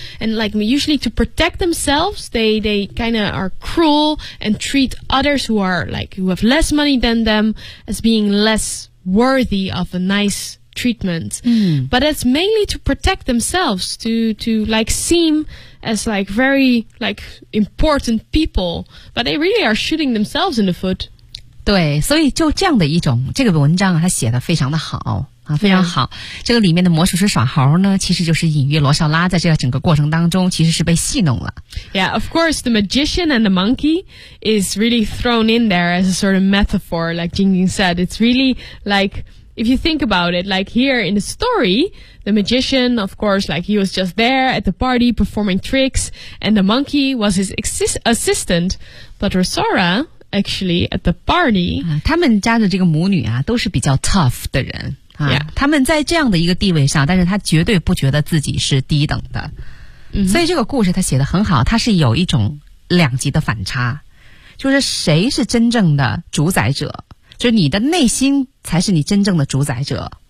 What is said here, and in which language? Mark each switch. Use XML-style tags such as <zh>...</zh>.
<en>And, like, usually to protect themselves, they kind of are cruel and treat others who are, like, who have less money than them as being less worthy of a nice treatment. Mm. But it's mainly to protect themselves, to like seem as like very like important people. But they really are shooting themselves in the foot.</en> <zh>对，所以就这样的一种，这个文章啊，它写得非常的好。非常好，这个里面的魔术师耍猴呢，其实就是隐喻罗少拉在这个整个过程当中其实是被戏弄了。</zh> <en>Yeah, of course the magician and the monkey is really thrown in there as a sort of metaphor, like Jingjing said. It's really like, if you think about it, like here in the story, the magician, of course, like he was just there at the party performing tricks, and the monkey was his assistant, but Rosora actually at the party、</en> <zh>他们家的这个母女啊都是比较 tough 的人</zh> <en>Yeah.</en> <zh>他们在这样的一个地位上，但是他绝对不觉得自己是低等的、</zh> <en>mm-hmm.</en> <zh>所以这个故事他写得很好，他是有一种两极的反差，就是谁是真正的主宰者，就是你的内心才是你真正的主宰者、</zh>